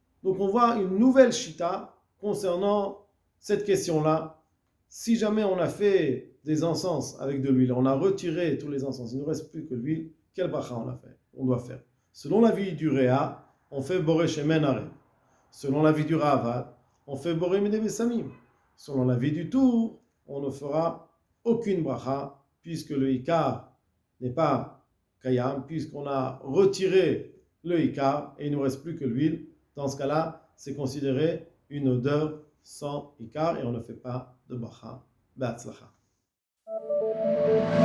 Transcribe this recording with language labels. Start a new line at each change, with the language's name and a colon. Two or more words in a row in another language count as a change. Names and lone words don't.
French: Donc on voit une nouvelle shita concernant cette question-là. Si jamais on a fait des encens avec de l'huile, on a retiré tous les encens, il ne nous reste plus que l'huile, quel bracha on doit faire? Selon l'avis du Réa, on fait
Hebrew: בורא שמן ערב.
French: Selon l'avis du Ravad, on fait
Hebrew: בורא מיני בשמים.
French: Selon l'avis du Tour, on ne fera aucune bracha, puisque le Ikar n'est pas Kayam, puisqu'on a retiré le Ikar et il ne nous reste plus que l'huile. Dans ce cas-là, c'est considéré une odeur sans Ikar et on ne fait pas de bracha.